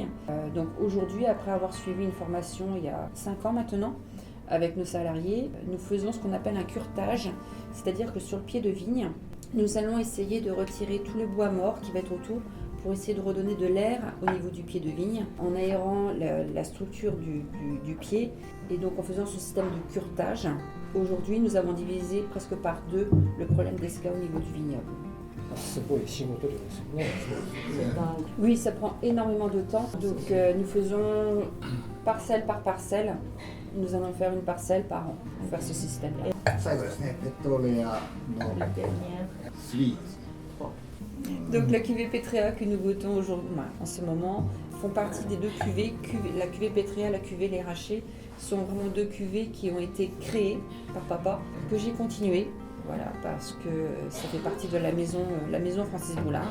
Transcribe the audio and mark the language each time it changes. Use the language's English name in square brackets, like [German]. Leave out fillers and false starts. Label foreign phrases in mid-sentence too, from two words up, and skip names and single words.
[French] Donc aujourd'hui, après avoir suivi une formation il y a 5 ans maintenant, avec nos salariés, nous faisons ce qu'on appelle un curetage, c'est-à-dire que sur le pied de vigne, nous allons essayer de retirer tout le bois mort qui va être autour pour essayer de redonner de l'air au niveau du pied de vigne, en aérant la structure du pied et donc en faisant ce système de curetage. Aujourd'hui, nous avons divisé presque par 2 le problème d'esca au niveau du vignoble. [Japanese] すごい仕事量ですよね。 [French] Oui, ça prend énormément de temps. Donc nous faisons parcelle par parcelle. Nous allons faire une parcelle par an pour faire ce système-là. [Japanese] 最後ですね、ペットレアの3。 [French] Donc la cuvée Pétréa que nous goûtons aujourd'hui, en ce moment, font partie des 2 cuvées. La cuvée Pétréa, la cuvée Les Rachets, sont vraiment 2 cuvées qui ont été créées par papa, que j'ai continué. Voilà, parce que ça fait partie de la maison Francis Boulard.